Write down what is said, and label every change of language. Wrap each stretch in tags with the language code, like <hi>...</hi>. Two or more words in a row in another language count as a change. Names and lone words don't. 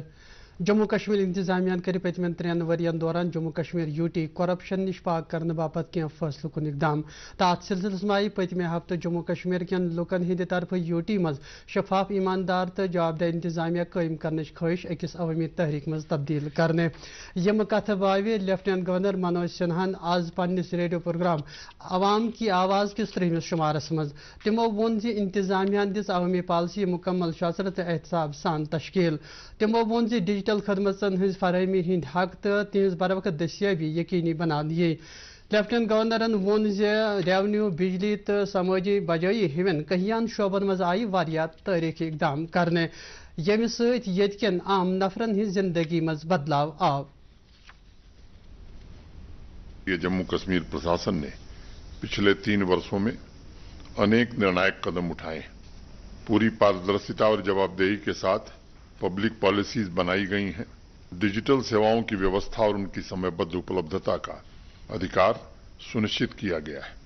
<ks>जम्मू कश्मीर इंतजामिया कर पतमन 3 वरियन दौरान जम्मू कश्मीर यूटी करप्शन निश पाक करने बापत कह फैसलों कुन इकदाम। तथ सिलसिलस आई पतमे हफ्त जम्मू कश्मीर कन लुकन हिंद तरफ यूटी मज शफाफ ईमानदार तो जवाबदेह इंतजामिया कायम करने ख्वाहिश अकिस अवामी तहरीक मज तब्दील करने। यम कथ बावे लेफ्टिनेंट गवर्नर मनोज सिन्हान आज पन्निस रेडियो प्रोग्राम अवाम की आवाज़ किस 3 शुमारस मज तमो वोन जी इंतजामिया दिस अवामी पॉलिसी मुकम्मल शसर तो एहतसाब सान तश्कील। तमो वोन जी डिजिटल खदमतन हज फरहमी हिंद हक तो तिहज बरवक्त दस्याबी यकीनी बनान ये। लेफ्टिनेंट गवर्नरन वोन जे रेवन्यू बिजली तो समाजी बजाई हिवन कहियान शोबन मज आई वारिया तारीखी इकदाम करने यमि सत यतकन आम नफरन हिंद जिंदगी मज बदलाव आव।</ks> <hi>ये जम्मू कश्मीर प्रशासन ने पिछले 3 वर्षों में अनेक निर्णायक कदम उठाए। पूरी पारदर्शिता और जवाबदेही के साथ पब्लिक पॉलिसीज बनाई गई हैं। डिजिटल सेवाओं की व्यवस्था और उनकी समयबद्ध उपलब्धता का अधिकार सुनिश्चित किया गया है।</hi>